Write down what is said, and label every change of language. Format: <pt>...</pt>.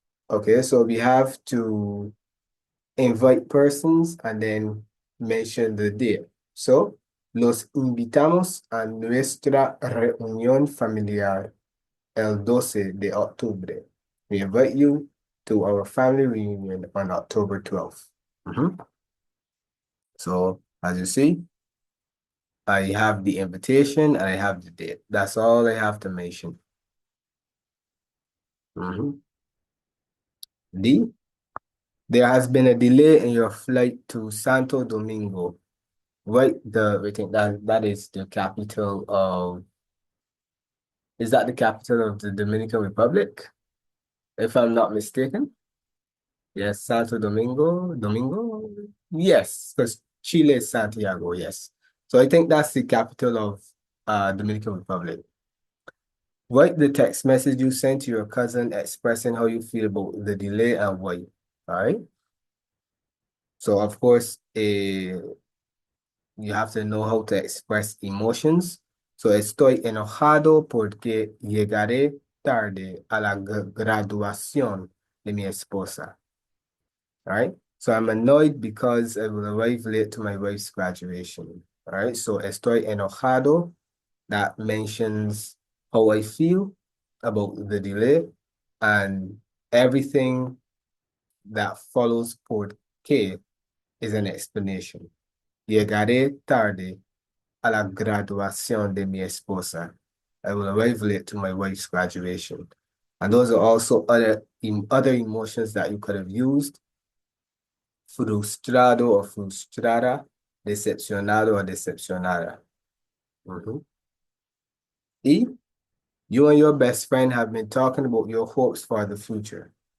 <en>Okay, so we have to invite persons and then mention the date. So,</en> <es>los invitamos a nuestra reunión familiar el 12 de octubre.</es> <en>We invite you to our family reunion on October 12th. So, as you see, I have the invitation and I have the date. That's all I have to mention. D, there has been a delay in your flight to Santo Domingo. Right, I think that is the capital of, is that the capital of the Dominican Republic? If I'm not mistaken. Yes, Santo Domingo? Yes, because Chile is Santiago, yes. So I think that's the capital of Dominican Republic. Write the text message you sent to your cousin expressing how you feel about the delay and why. All right. So of course, you have to know how to express emotions. So</en> <es>estoy enojado porque llegaré tarde a la graduación de mi esposa.</es> <en>All right. So I'm annoyed because I will arrive late to my wife's graduation. All right. So</en> <es>estoy enojado,</es> <en>that mentions how I feel about the delay, and everything that follows</en> <es>por qué</es> <en>is an explanation.</en> <es>Llegaré tarde a la graduación de mi esposa.</es> <en>I will arrive late to my wife's graduation. And those are also other emotions that you could have used.</en> <es>Frustrado or frustrada, decepcionado or decepcionada. E, you and your best friend have been talking about your hopes for the future.</es>